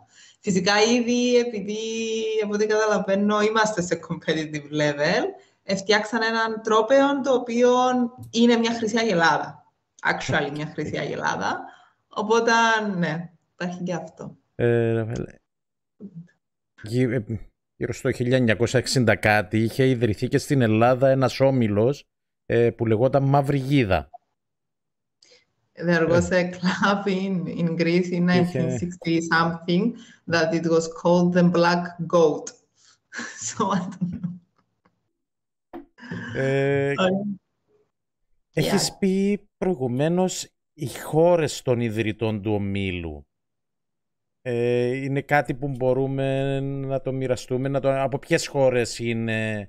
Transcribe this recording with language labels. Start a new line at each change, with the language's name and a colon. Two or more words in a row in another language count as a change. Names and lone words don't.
Greek: Φυσικά ήδη, επειδή από ό,τι καταλαβαίνω είμαστε σε
English: competitive level,
Greek: φτιάξαν έναν τρόπαιο το οποίο είναι μια χρυσή αγελάδα. Actually, μια χρυσή αγελάδα. Οπότε, ναι, υπάρχει και αυτό. Γύρω στο 1960 κάτι είχε ιδρυθεί και στην Ελλάδα ένας όμιλος που λεγόταν Μαύρη Γίδα.
English: There was a club in Greece in 1960-something that it was called the Black Goat. So I don't know.
Greek: Έχεις πει προηγουμένως οι χώρες των ιδρυτών του ομίλου. Είναι κάτι που μπορούμε να το μοιραστούμε, από ποιες χώρες είναι?